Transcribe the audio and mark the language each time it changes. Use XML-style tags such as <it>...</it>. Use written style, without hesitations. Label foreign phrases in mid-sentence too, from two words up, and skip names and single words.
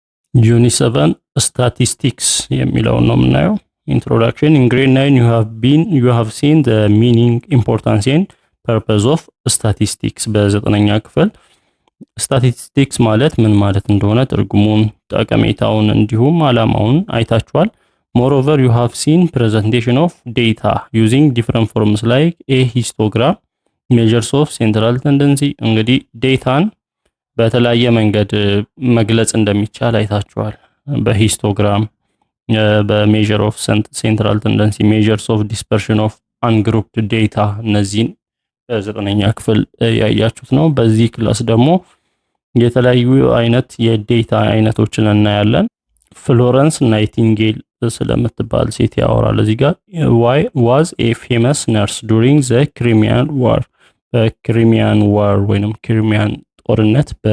<en>Unit 7 statistics</en> <am>የሚለውን ነው የምናየው። Introduction.</am> <en>In grade 9 you have seen the meaning, importance and purpose of statistics.</en> <am>በዘጠነኛ ክፍል statistics ማለት ምን ማለት እንደሆነ ትርጉሙን፣ ጠቀሜታውን እንዲሁም ዓላማውን አይታችኋል።</am> <en>Moreover, you have seen presentation of data using different forms like a histogram, measures of central tendency.</en> <am>እንግዲህ ዴታን በተለያየ መንገድ መግለጽ እንደሚቻል አይታችኋል። በሂስቶግራም፣</am> <en>measure of central tendency፣ measures of dispersion of ungrouped data፣</en> <am>እነዚህን በዘጠነኛ ክፍል ያያችሁት ነው። በዚህ ክላስ ደግሞ የተለያዩ አይነት የዴታ አይነቶችን እናያለን። ፍሎረንስ ናይቲንጌል ስለምትባል ሴት ያወራል እዚህ ጋር።</am> <en>was a famous nurse during the Crimean war።</en> <am>በክሪሚያን ዋር ወይንም ክሪሚያን ጦርነት</am>